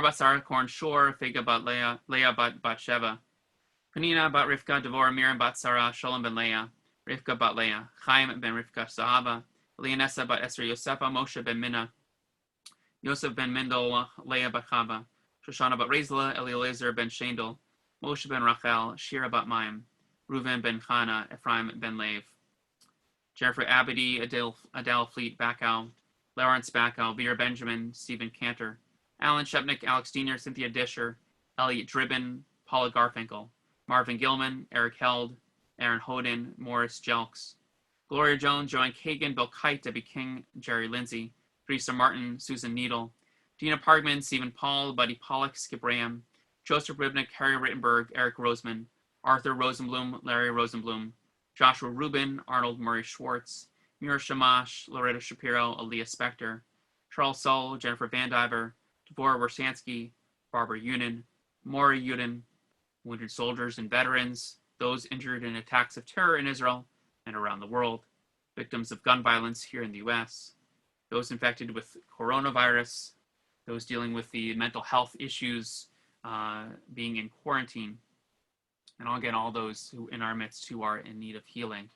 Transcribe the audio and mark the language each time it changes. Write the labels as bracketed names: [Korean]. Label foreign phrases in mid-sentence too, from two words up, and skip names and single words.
[English] bat Sarah Korn Shor, Fega bat Leah, Leah bat Sheva, Penina bat Rivka, Devorah Miriam bat Sarah, Shalom ben Leah, Rivka bat Leah, Chaim ben Rivka Sahaba, Leonessa bat Esther Yosefa, Moshe ben Minna, Yosef ben Mendel, Leah bat Chava, Shoshana bat Rezla, Eliezer ben Shandel, Moshe ben Rachel, Shira bat Maim, Reuven ben Chana, Ephraim ben Lev, Jennifer Abadi, Adele Fleet Bacow, Lawrence Bacow, Vera Benjamin, Stephen Cantor, Alan Shepnick, Alex Diener, Cynthia Disher, Elliot Dribbin, Paula Garfinkel, Marvin Gilman, Eric Held, Aaron Hoden, Morris Jelks, Gloria Jones, Joanne Kagan, Bill Kite, Debbie King, Jerry Lindsay, Teresa Martin, Susan Needle, Dina Pargman, Stephen Paul, Buddy Pollock, Skip Graham, Joseph Ribnick, Harry Rittenberg, Eric Roseman, Arthur Rosenblum, Larry Rosenblum, Joshua Rubin, Arnold Murray Schwartz, Mira Shamash, Loretta Shapiro, Aaliyah Spector, Charles Soule, Jennifer Van Diver, Devorah Wersansky, Barbara Unin, Maury Uden, wounded soldiers and veterans, those injured in attacks of terror in Israel and around the world, victims of gun violence here in the US, those infected with coronavirus, those dealing with the mental health issues, being in quarantine, and again, all those who in our midst who are in need of healing.